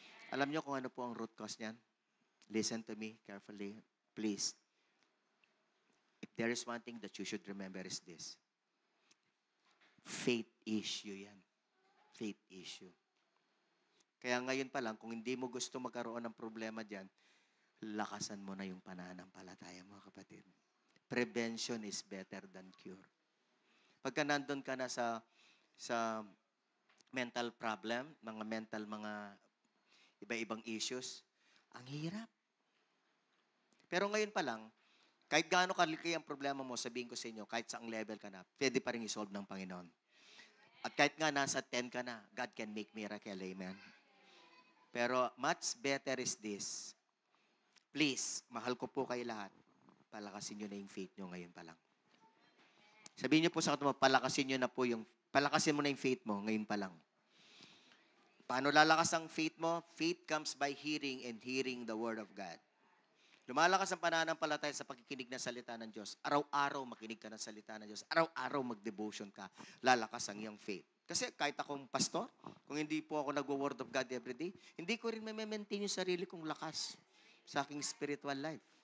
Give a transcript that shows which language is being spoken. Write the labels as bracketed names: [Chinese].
[Filipino] Alam niyo kung ano po ang root cause niyan? [English] Listen to me carefully, please. If there is one thing that you should remember is this. Faith issue yan. Faith issue. [Filipino] Kaya ngayon pa lang, kung hindi mo gusto magkaroon ng problema dyan, lakasan mo na yung pananampalataya, mga kapatid. [English] Prevention is better than cure. [Filipino] Pagka nandun ka na sa mental problem, mga iba-ibang issues, ang hirap. Pero ngayon pa lang, kahit gaano kalaki ang problema mo, sabihin ko sa inyo, kahit saang level ka na, pwede pa rin isolve ng Panginoon. At kahit nga nasa 10 ka na, [English] God can make miracle, [Filipino] amen? [English] Pero much better is this. [Filipino] Please, mahal ko po kayo lahat. Palakasin nyo na yung faith nyo ngayon pa lang. Sabihin niyo po sa katabi mo, palakasin mo na yung faith mo ngayon pa lang. Paano lalakas ang faith mo? [English] Faith comes by hearing and hearing the Word of God. [Filipino] Lumalakas ang pananampalataya sa pakikinig ng salita ng Diyos. Araw-araw makinig ka ng salita ng Diyos. Araw-araw mag-devotion ka. Lalakas ang iyong faith. Kasi kahit akong pastor, kung hindi po ako nag-Word of God everyday, hindi ko rin maintain yung sarili kong lakas sa aking spiritual life.